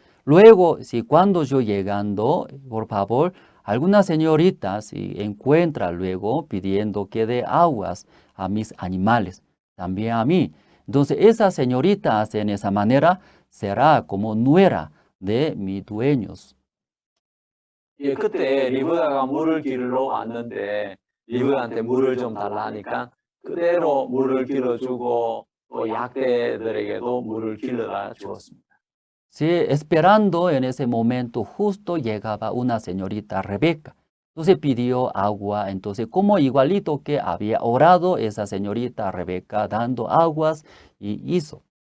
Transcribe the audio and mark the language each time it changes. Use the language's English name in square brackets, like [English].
[Spanish] Luego, si cuando yo llegando, por favor, alguna señorita si encuentra luego pidiendo que dé aguas a mis animales, también a mí. Entonces esa señorita hace en esa manera, será como nuera de mis dueños. [Korean] 예, 그때 리브가가 물을 길러 왔는데 리브가한테 물을 좀 달라 하니까 그대로 물을 길어주고 또 약대들에게도 물을 길러다 주었습니다. [Spanish] Sí, esperando en ese momento justo llegaba una señorita Rebeca. Entonces pidió agua, entonces como igualito que había orado esa señorita Rebeca dando aguas y hizo.